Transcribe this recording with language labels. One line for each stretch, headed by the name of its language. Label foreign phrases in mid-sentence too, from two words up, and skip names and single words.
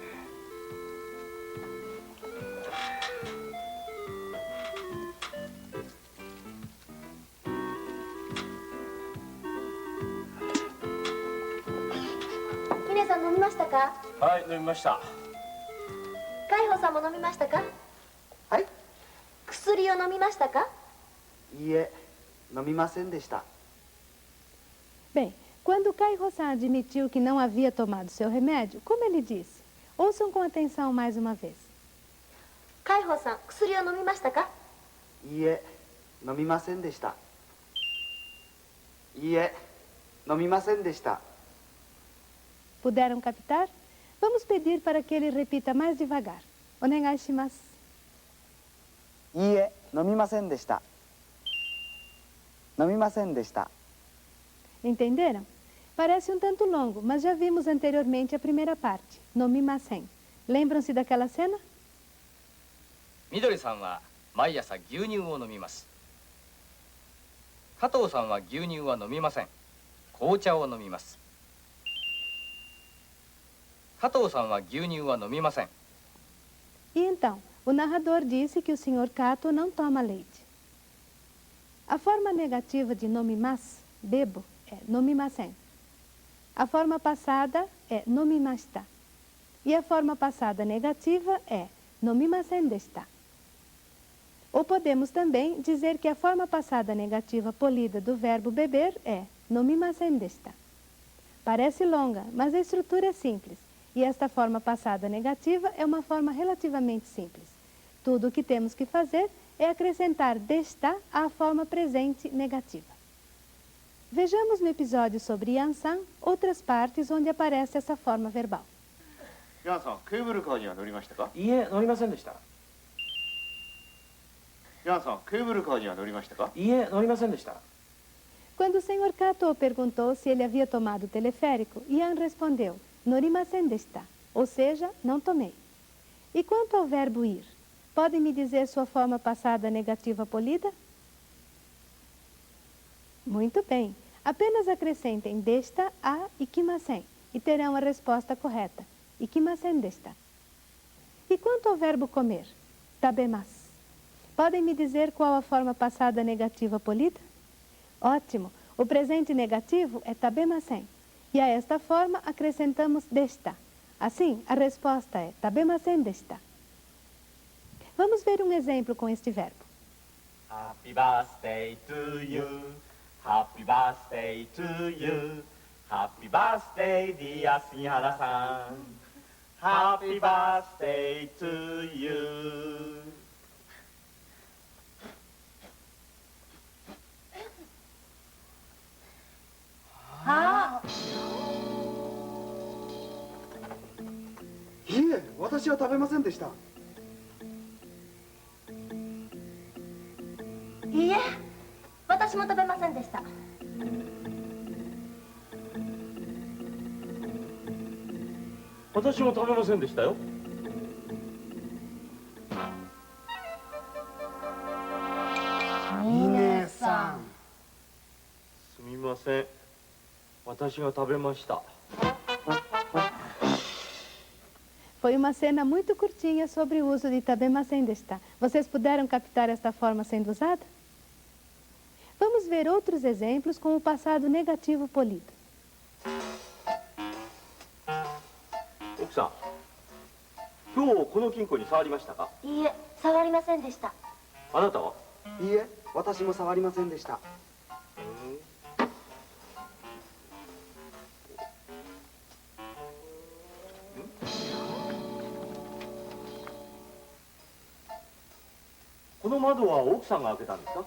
Japanese: みなさん飲みましたか？はい、飲みました。海保さんも飲みましたか？はい。薬を飲みましたか？いいえ、飲みませんでした。
Portuguese: Bem, quando Kaiho-san admitiu que não havia tomado seu remédio, como ele disse? Ouçam com atenção mais uma vez.
Japanese: 海保さん、薬を飲みましたか？いいえ、飲みませんでした。いいえ、飲みませんでした。
Portuguese: Puderam captar? Vamos pedir para que ele repita mais devagar.
Japanese: お願いします. いいえ、飲みませんでした。飲みませんでした。
Portuguese: Entenderam? Parece um tanto longo, mas já vimos anteriormente a primeira parte, nomimasen. Lembram-se daquela cena?
Japanese: みどりさんは毎朝牛乳を飲みます。加藤さんは牛乳は飲みません。紅茶を飲みます。加藤さんは牛乳は飲みません。
Portuguese: E então, o narrador disse que o Sr. Kato não toma leite. A forma negativa de nomimasu, bebo, é nomimasen. A forma passada é nomimashita. E a forma passada negativa é
Japanese: 飲みませんでした.
Portuguese: Ou podemos também dizer que a forma passada negativa polida do verbo beber é
Japanese: 飲みませんでした.
Portuguese: Parece longa, mas a estrutura é simples. E esta forma passada negativa é uma forma relativamente simples. Tudo o que temos que fazer é acrescentar desta à forma presente negativa. Vejamos no episódio sobre Yansan outras partes onde aparece essa forma verbal.
Japanese: ヤンさん、ケーブルカーには乗りましたか？いいえ、乗りませんでした。ヤンさん、ケーブルカーには乗りましたか？いいえ、乗りませんでした。
Portuguese: Quando o Sr. Kato perguntou se ele havia tomado o teleférico, Yan respondeu,
Japanese: 乗りませんでした,
Portuguese: ou seja, não tomei. E quanto ao verbo ir, podem me dizer sua forma passada negativa polida? Muito bem. Apenas acrescentem desta a ikimasen e terão a resposta correta.
Japanese: 行きませんでした.
Portuguese: E quanto ao verbo comer? Tabemasu. Podem me dizer qual a forma passada negativa polida? Ótimo! O presente negativo é tabemasen. E a esta forma acrescentamos desta. Assim, a resposta é
Japanese: 食べませんでした.
Portuguese: Vamos ver um exemplo com este verbo.
English: Happy birthday to you. Happy birthday to you. Happy birthday, dear 杉原さん。Happy birthday to you. Ah.
Japanese: いいえ、私は食べませんでした。いいえ、私も食べませんでした。私も食べませんでしたよ。峰さん。すみません。私が食べました。
Portuguese: Foi uma cena muito curtinha sobre o uso de
Japanese: 食べませんでした.
Portuguese: Vocês puderam captar esta forma sendo usada? Vamos ver outros exemplos com o passado negativo polido.
Japanese: 奥さん、今日この金庫に触りましたか？いいえ、触りませんでした。あなたは？いいえ、私も触りませんでした。この窓は奥さんが開けたんですか？